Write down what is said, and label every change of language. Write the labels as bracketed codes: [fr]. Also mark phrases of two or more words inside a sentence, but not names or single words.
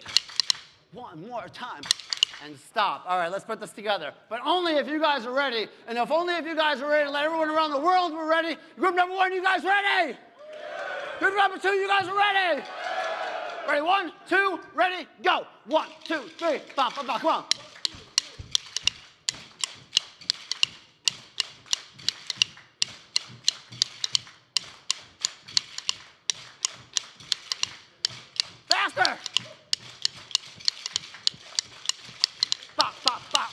[en] One more time. And stop. All right, let's put this together. But only if you guys are ready. And if only if you guys are ready to let everyone around the world we're ready. Group number 1, you guys ready? Yeah. Group number 2, you guys are ready? Yeah. Ready? 1, 2, ready, go. 1, 2, 3, ba, ba, ba, come on. Faster. Bop, bop, bop.